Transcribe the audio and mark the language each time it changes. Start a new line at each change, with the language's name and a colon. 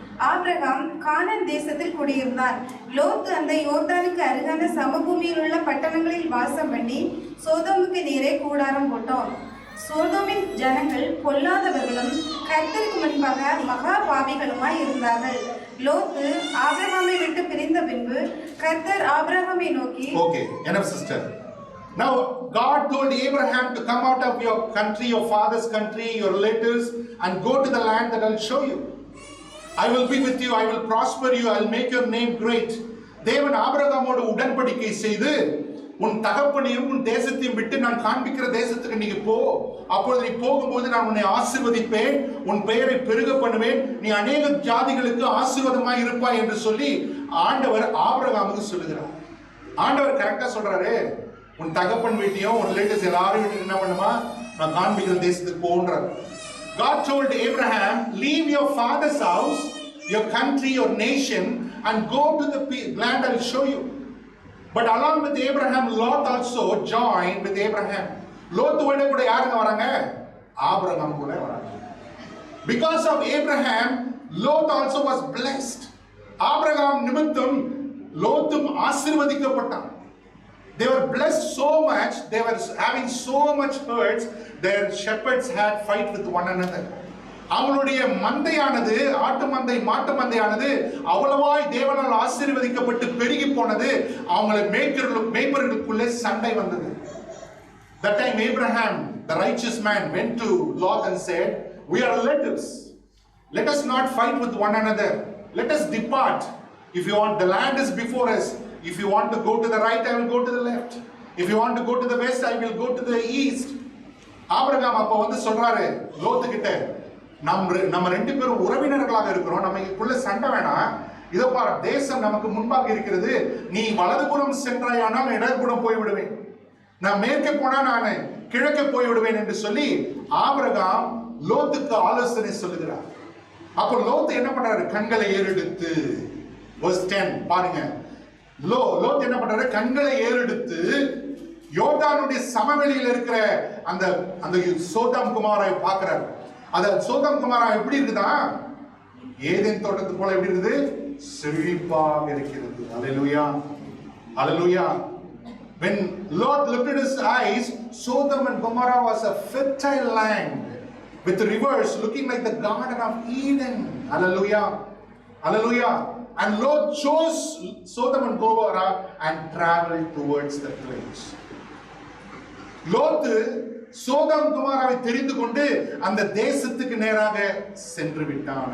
Tamil: Abraham கானான் தேசத்தில் குடியிருந்தான். லோத்து அந்த யோர்தானுக்கு அருகான சமபூமியில் உள்ள பட்டணங்களில் வாசம் பண்ணி சோதோமுக்கு நேரே கூடாரம் போட்டோம். சோதோமின் ஜனங்கள் பொல்லாதவர்களும் கர்த்தருக்கு முன்பாக மகா பாவிகளுமாய் இருந்தார்கள். லோத்து ஆபிரகாமை விட்டு பிரிந்த பின்பு கர்த்தர் ஆபிரகாமை நோக்கி,
English: okay, enough sister. Now God told Abraham to come out of your country, your father's country, your relatives, and go to the land that I'll show you. I will be with you, I will prosper you, I will make your name great.
Tamil: தேவன் ஆபிரகாமோடு உடன்படிக்கை செய்து, உன் தகப்பனையும் உன் தேசத்தையும் விட்டு நான் காண்பிக்கிற தேசத்துக்கு நீ போ, அப்பொழுது நீ போகும்போது நான் உன்னை ஆசீர்வதிப்பேன், உன் பெயரை பெருக பண்ணுவேன், நீ அநேக ஜாதிகளுக்கு ஆசீர்வாதமாய் இருப்பாய் என்று சொல்லி ஆண்டவர் ஆபிரகாமுக்கு சொல்லுகிறார். ஆண்டவர் கரெக்டா சொல்றாரு, உன் தகப்பன் வீட்டையும் உன் ரிலேட்டிவ்ஸ் எல்லாரும் வீட்டுக்கு என்ன பண்ணுமா, நான் காண்பிக்கிற தேசத்துக்கு போன்றார்.
English: God told Abraham, leave your father's house, your country, your nation, and go to the land I will show you. But along with Abraham, Lot also joined with Abraham.
Tamil: Lot ஓட கூட யாருங்க வராங்க? ஆபிரகாம் கூட வராங்க.
English: Because of Abraham, Lot also was blessed.
Tamil: Abraham நிமித்தம் லோத்தும் ஆசீர்வதிக்கப்பட்டான்.
English: They were blessed so much, they were having so much herds, their shepherds had fight with one another.
Tamil: அவங்களுடைய மந்தையானது, ஆட்டு மந்தை மாட்டு மந்தையானது அவ்வளவாய் தேவனால் ஆசீர்வதிக்கப்பட்டு பெருகி போனது. அவங்களை மேய்ப்பர்களுக்குள்ளே சண்டை வந்தது.
English: That time Abraham, the righteous man, went to Lot and said, we are relatives, let us not fight with one another, let us depart. If you want, the land is before us. If you want to go to the right, I will go to the left. If you want to go to the west, I will go to the east.
Tamil: Abraham அப்ப வந்து சொல்றாரு லோத்து கிட்ட, நம்ம ரெண்டு பேரும் உறவினர்களாக இருக்கிறோம், நமக்குள்ள சண்டை வேணாம், இதோ பாரு தேசம் நமக்கு முன்பாக இருக்கிறது, நீ வலதுபுறம் சென்றாயானால் நான் இடதுபுறம் போய் விடுவேன், நான் மேற்கே போனா நான் கிழக்கே போய் விடுவேன் என்று சொல்லி ஆபிரகாம் லோத்துக்கு ஆலோசனை சொல்லுகிறார். அப்போ லோத்து என்ன பண்றாரு, கண்களை ஏறெடுத்து verse 10 பாருங்க. லோத் என்ன பண்றாரு? கண்களை ஏறெடுத்து யோர்தானுடைய சமவெளியில் இருக்கிற அந்த அந்த சோதம் குமாரை பார்க்கிறார். அந்த சோதம் குமாரா எப்படி இருக்குதா? ஏதேன் தோட்டத்து போல எப்படி இருக்குது? செழிப்பாக இருக்கிறது. அல்லேலூயா, அல்லேலூயா.
English: When Lot lifted his eyes, Sodom and Gomorrah was a fertile land with rivers looking like the Garden of Eden. Hallelujah, hallelujah. And Lot chose Sodom and Gomorrah and traveled towards the place.
Tamil: லோத்து சோதம் குமாராவை தெரிந்து கொண்டு அந்த தேசத்துக்கு நேராக சென்று விட்டான்.